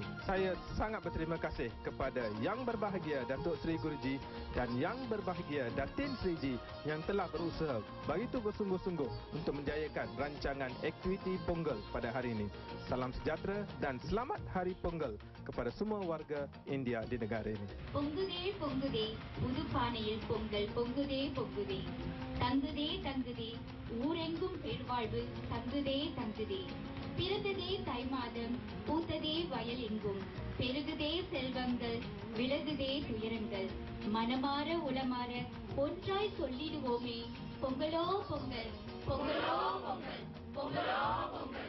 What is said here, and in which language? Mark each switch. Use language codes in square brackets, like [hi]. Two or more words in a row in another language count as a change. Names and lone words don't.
[ms] Saya sangat berterima kasih kepada Yang Berbahagia Datuk Seri Guruji dan Yang Berbahagia Datin Sriji yang telah berusaha begitu bersungguh-sungguh untuk menjayakan rancangan aktiviti Pongal pada hari ini. Salam sejahtera dan selamat Hari Pongal kepada semua warga India di negara ini. [ta] பொங்குதே பொங்குதே புது பானையில் பொங்கல் பொங்குதே பொங்குதே தங்குதே தங்குதே ஊரெங்கும் பெருவாழ்வு தங்குதே தங்குதே பிறந்ததே தை மாதம் பூத்ததே வயல் எங்கும் பெருகுதே செல்வங்கள் விலகுதே துயரங்கள் மனமாற உளமாற ஒன்றாய் சொல்லிடுவோமே பொங்கலோ பொங்கல் பொங்கலோ பொங்கல் பொங்கலோ பொங்கல்.